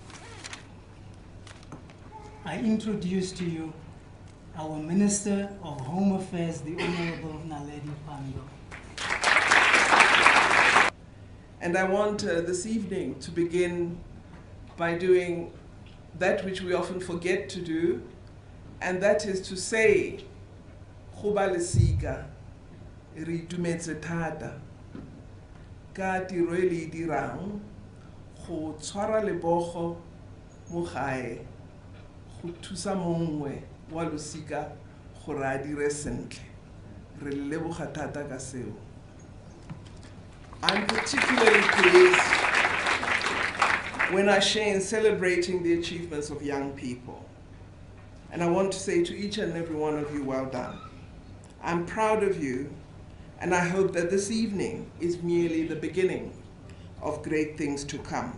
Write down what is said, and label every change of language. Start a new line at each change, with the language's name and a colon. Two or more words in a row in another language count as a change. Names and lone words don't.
English: I introduce to you our Minister of Home Affairs, the Honorable Naledi Pandor. And I want this evening to begin by doing that which we often forget to do, and that is to say,
Tswana: "Goba lesika, re itumetse thata, ka tiro e le dirang, go tshwara lebogo mo gae, go thusa mongwe wa losika gore a dire sentle. Re leboga thata ka seo."
English: I'm particularly pleased when I share in celebrating the achievements of young people. And I want to say to each and every one of you, well done. I'm proud of you, and I hope that this evening is merely the beginning of great things to come.